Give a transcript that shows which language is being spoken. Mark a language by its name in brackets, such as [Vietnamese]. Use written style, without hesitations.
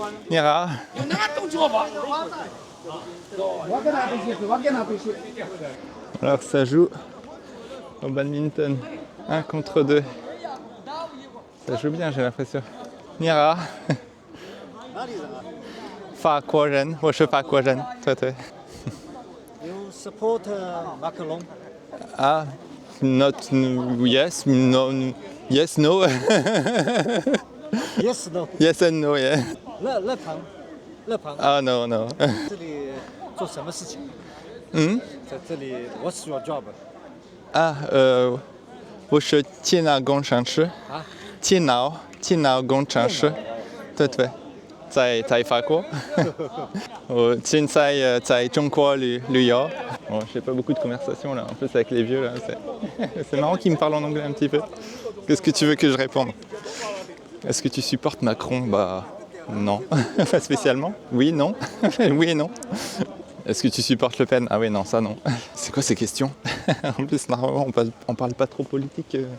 [French] Nira. Alors ça joue au badminton 1 contre 2. Ça joue bien, j'ai l'impression. Nira. [Chinese] 法国人，我是法国人，对对。 [English] You support Macron? Ah, not yes, no, yes, no. Yes, no. Yes and no, yeah. [Chinese] 乐庞。 [English] Ah, no, no. [Chinese] 这里做什么事情？在这里 [English] ，What's your job？ [Chinese] Ah, 我是电脑工程师。啊？电脑工程师，对对。在法国，我现在在中国旅游。 [French] Bon, je fais pas beaucoup de conversation là, en plus avec les vieux là. C'est marrant qu'ils me parlent en anglais un petit peu. Qu'est-ce que tu veux que je réponde? Est-ce que tu supportes Macron? Bah non, pas spécialement. Oui, non. Oui et non. Est-ce que tu supportes Le Pen? Ah oui, non, ça non. C'est quoi ces questions? En plus, normalement, on parle pas trop politique.